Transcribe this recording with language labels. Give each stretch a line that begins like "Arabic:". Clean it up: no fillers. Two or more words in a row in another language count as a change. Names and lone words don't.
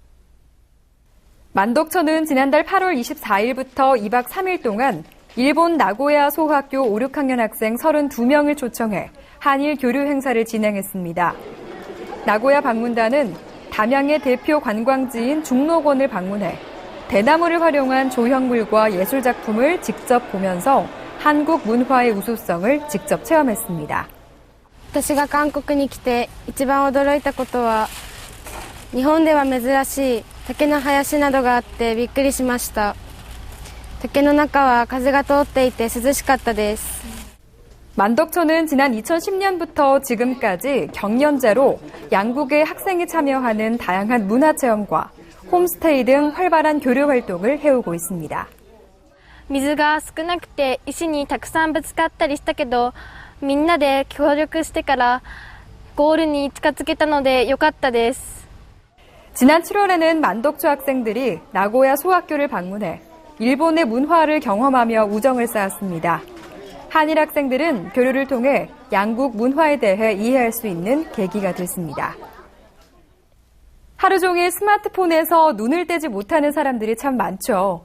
Korean: 만덕초는 지난달 8월 24일부터 2박 3일 동안 일본 나고야 소학교 5, 6학년 학생 32명을 초청해 한일 교류 행사를 진행했습니다. 나고야 방문단은 담양의 대표 관광지인 중록원을 방문해 대나무를 활용한 조형물과 예술작품을 직접 보면서 한국 문화의 우수성을 직접 체험했습니다.
Japanese: 私が韓国に来て一番驚いたことは日本では珍しい竹の林などがあってびっくりしました。竹の中は風が通っていて涼しかったです。
Korean: 만덕초는 지난 2010년부터 지금까지 경연제로 양국의 학생이 참여하는 다양한 문화체험과 홈스테이 등 활발한 교류 활동을 해오고 있습니다.
Japanese: 水が少なくて石にたくさんぶつかったりしたけど、みんなで協力してからゴールに近づけたので良かったです。
Korean: 지난 7월에는 만덕초 학생들이 나고야 소학교를 방문해 일본의 문화를 경험하며 우정을 쌓았습니다. 한일 학생들은 교류를 통해 양국 문화에 대해 이해할 수 있는 계기가 됐습니다. 하루 종일 스마트폰에서 눈을 떼지 못하는 사람들이 참 많죠.